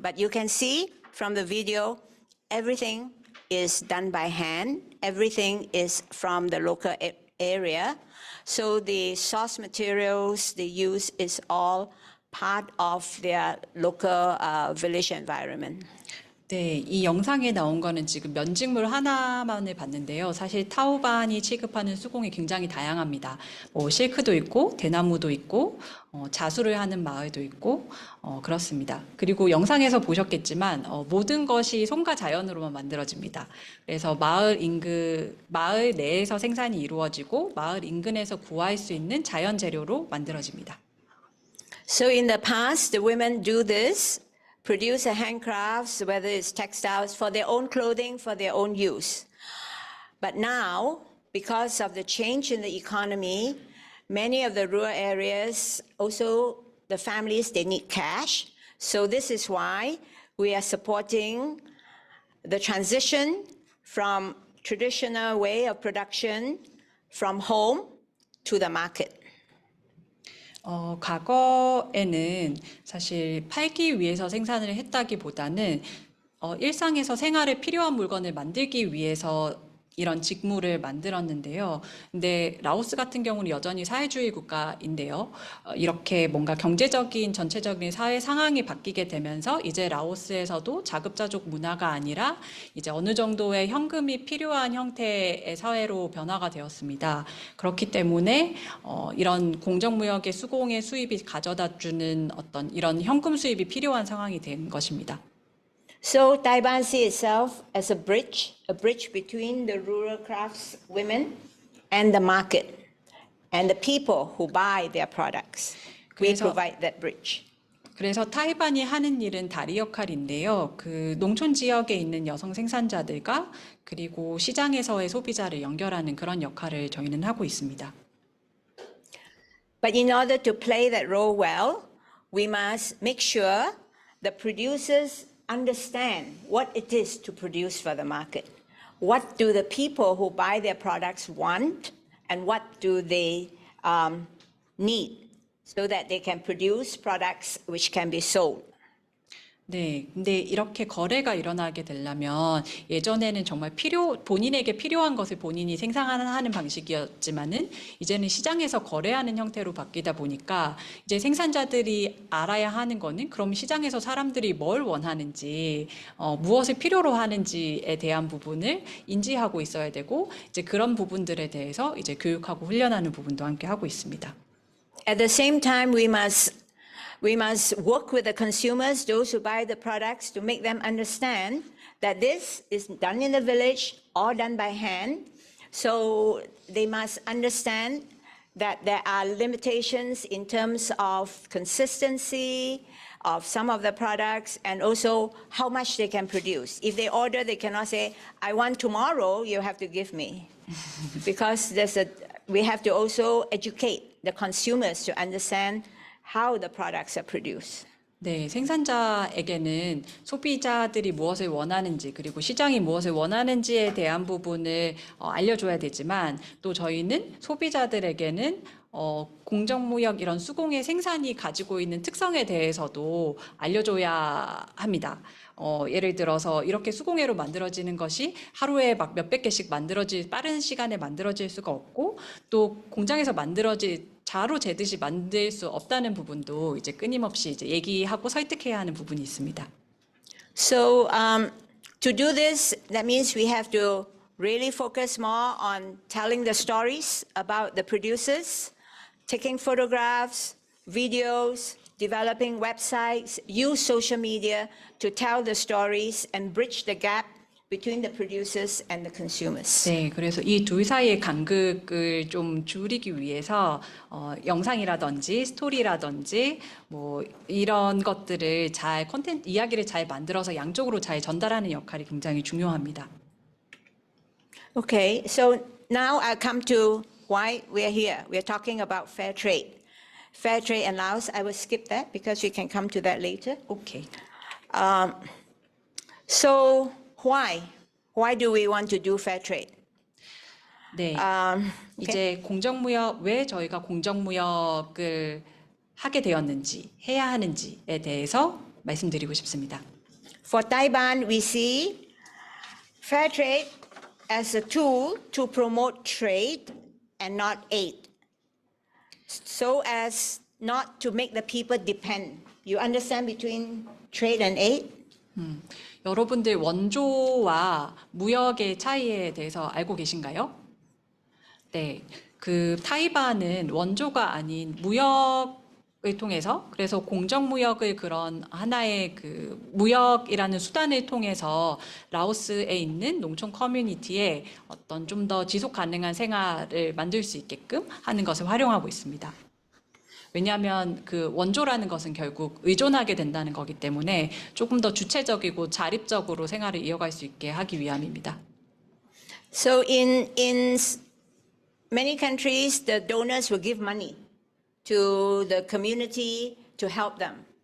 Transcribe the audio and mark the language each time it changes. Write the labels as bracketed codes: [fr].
[en] But you can see from the video, everything is done by hand. Everything is from the local area. So the source materials they use is all part of their local village environment. [ko] 네, 이 영상에 나온 거는 지금 면직물 하나만을 봤는데요. 사실 타오반이 취급하는 수공이 굉장히 다양합니다. 실크도 있고 대나무도 있고 자수를 하는 마을도 있고 그렇습니다. 그리고 영상에서 보셨겠지만 모든 것이 손과 자연으로만 만들어집니다. 그래서 마을 내에서 생산이 이루어지고 마을 인근에서 구할 수 있는 자연 재료로 만들어집니다. [en] So in the past, the women do this, produce handcrafts, whether it's textiles, for their own clothing, for their own use. But now, because of the change in the economy, many of the rural areas, also the families, they need cash. So this is why we are supporting the transition from traditional way of production from home to the market. [ko] 과거에는 사실 팔기 위해서 생산을 했다기보다는 일상에서 생활에 필요한 물건을 만들기 위해서 이런 직무를 만들었는데요. 근데 라오스 같은 경우는 여전히 사회주의 국가인데요. 이렇게 뭔가 경제적인 전체적인 사회 상황이 바뀌게 되면서 이제 라오스에서도 자급자족 문화가 아니라 이제 어느 정도의 현금이 필요한 형태의 사회로 변화가 되었습니다. 그렇기 때문에 이런 공정무역의 수공의 수입이 가져다 주는 어떤 이런 현금 수입이 필요한 상황이 된 것입니다. [en] So Taiwan sees itself as a bridge between the rural crafts women and the market and the people who buy their products. We provide that bridge. [ko] 그래서 타이반이 하는 일은 다리 역할인데요. 그 농촌 지역에 있는 여성 생산자들과 그리고 시장에서의 소비자를 연결하는 그런 역할을 저희는 하고 있습니다. [en] But in order to play that role well, we must make sure the producers understand what it is to produce for the market. What do the people who buy their products want, and what do they need, so that they can produce products which can be sold. [ko] 네, 근데 이렇게 거래가 일어나게 되려면 예전에는 정말 본인에게 필요한 것을 본인이 생산하는 방식이었지만은 이제는 시장에서 거래하는 형태로 바뀌다 보니까 이제 생산자들이 알아야 하는 거는 그럼 시장에서 사람들이 뭘 원하는지, 무엇을 필요로 하는지에 대한 부분을 인지하고 있어야 되고 이제 그런 부분들에 대해서 이제 교육하고 훈련하는 부분도 함께 하고 있습니다. [en] At the same time, we must work with the consumers, those who buy the products, to make them understand that this is done in the village or done by hand. So they must understand that there are limitations in terms of consistency of some of the products and also how much they can produce. If they order, they cannot say, I want tomorrow, you have to give me. Because we have to also educate the consumers to understand how the products are produced. [ko] 네, 생산자에게는 소비자들이 무엇을 원하는지 그리고 시장이 무엇을 원하는지에 대한 부분을 알려줘야 되지만 또 저희는 소비자들에게는 공정무역 이런 수공예 생산이 가지고 있는 특성에 대해서도 알려줘야 합니다. 예를 들어서 이렇게 수공예로 만들어지는 것이 하루에 막 몇백 개씩 빠른 시간에 만들어질 수가 없고 또 공장에서 자로 재듯이 만들 수 없다는 부분도 이제 끊임없이 이제 얘기하고 설득해야 하는 부분이 있습니다. [en] So to do this, that means we have to really focus more on telling the stories about the producers, taking photographs, videos, developing websites, use social media to tell the stories and bridge the gap between the producers and the consumers. [ko] 네, 그래서 이 둘 사이의 간극을 좀 줄이기 위해서 영상이라든지 스토리라든지 뭐 이런 것들을 이야기를 잘 만들어서 양쪽으로 잘 전달하는 역할이 굉장히 중요합니다. [en] Okay, so now I come to why we're here. We're talking about fair trade. Fair trade and Laos, I will skip that because we can come to that later. 오케이. So why? Why do we want to do fair trade? 네. [ko] 이제 왜 저희가 공정무역을 하게 되었는지, 해야 하는지에 대해서 말씀드리고 싶습니다. [en] For Taiwan, we see fair trade as a tool to promote trade and not aid, so as not to make the people depend. You understand between trade and aid? [ko] 여러분들 원조와 무역의 차이에 대해서 알고 계신가요? 네, 타이반은 원조가 아닌 무역을 통해서 그래서 공정무역을 그런 하나의 무역이라는 수단을 통해서 라오스에 있는 농촌 커뮤니티에 어떤 좀 더 지속 가능한 생활을 만들 수 있게끔 하는 것을 활용하고 있습니다. 왜냐하면 원조라는 것은 결국 의존하게 된다는 거기 때문에 조금 더 주체적이고 자립적으로 생활을 이어갈 수 있게 하기 위함입니다. [en] So in many countries, the donors will give money to the community to help them.